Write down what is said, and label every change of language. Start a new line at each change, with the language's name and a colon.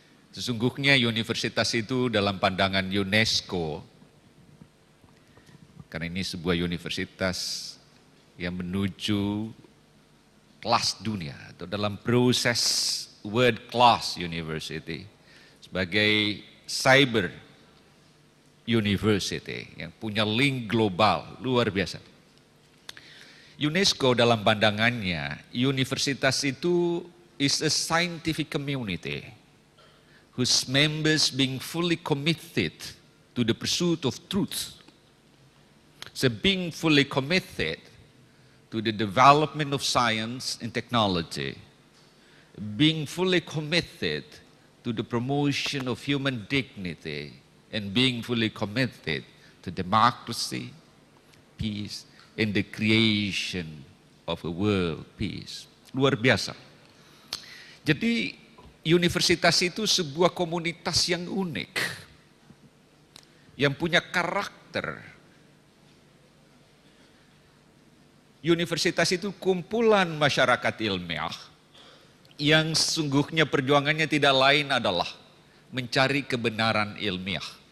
Indonesian: Sesungguhnya universitas itu dalam pandangan UNESCO, karena ini sebuah universitas yang menuju kelas dunia atau dalam proses world class university sebagai cyber university yang punya link global luar biasa. UNESCO dalam pandangannya, universitas itu
English: is a scientific community whose members being fully committed to the pursuit of truth. So being fully committed to the development of science and technology, being fully committed to the promotion of human dignity, and being fully committed to democracy, peace, and the creation of a world peace.
Indonesian: Luar biasa. Jadi universitas itu sebuah komunitas yang unik, yang punya karakter. Universitas itu kumpulan masyarakat ilmiah yang sesungguhnya perjuangannya tidak lain adalah mencari kebenaran ilmiah.